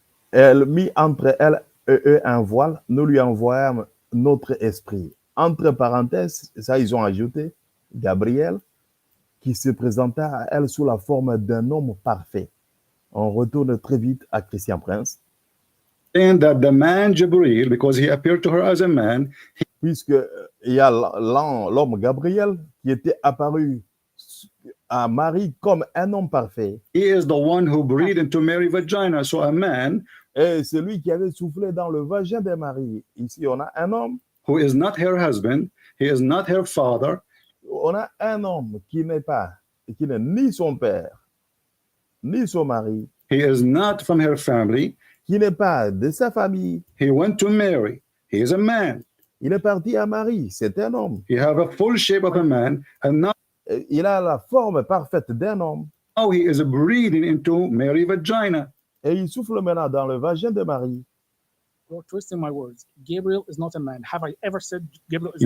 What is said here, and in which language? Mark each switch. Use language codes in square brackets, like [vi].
[fr] Elle mit entre elle et eux un voile, nous lui envoyâmes notre esprit. Entre parenthèses, ça ils ont ajouté Gabriel, qui se présenta à elle sous la forme d'un homme parfait. On retourne très vite à Christian Prince. [en] And that the man Jibril, because he appeared to her as a man, [fr] Puisque il y a l'homme Gabriel qui était apparu à Marie comme un homme parfait. [en] he is the one who breathed into Mary's vagina. So a man [fr] Et c'est lui qui avait soufflé dans le vagin de Marie. Ici, on a un homme. [en] who is not her husband, he is not her father. [fr] On a un homme qui n'est ni son père, ni son mari, [en] He is not from her family. [fr] qui n'est pas de sa famille. [en] He went to Mary. He is a man. [fr] Il est parti à Marie, c'est un homme. [en] He have a full shape of a man, and now [fr] Il a la forme parfaite d'un homme. [en] he is breathing into Mary's vagina. [fr] Et il souffle maintenant dans le vagin de Marie. [en] You're twisting my words. Gabriel is not a man. Have I ever said Gabriel is a